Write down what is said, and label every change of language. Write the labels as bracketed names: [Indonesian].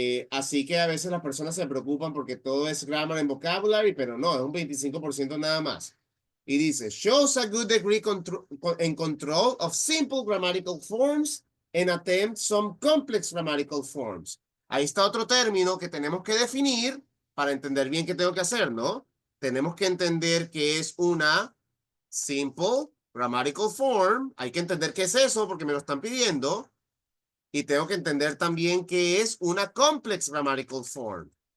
[Spanish] Así que a veces las personas se preocupan porque todo es [English] grammar and vocabulary, [Spanish] pero no, es un 25% nada más. Y dice, [English] shows a good degree in control of simple grammatical forms and attempt some complex grammatical forms. [Spanish] Ahí está otro término que tenemos que definir para entender bien qué tengo que hacer, ¿no? Tenemos que entender que es una [English] simple grammatical form. [Spanish] Hay que entender qué es eso porque me lo están pidiendo. Y tengo que entender también qué es una [English] complex grammatical form.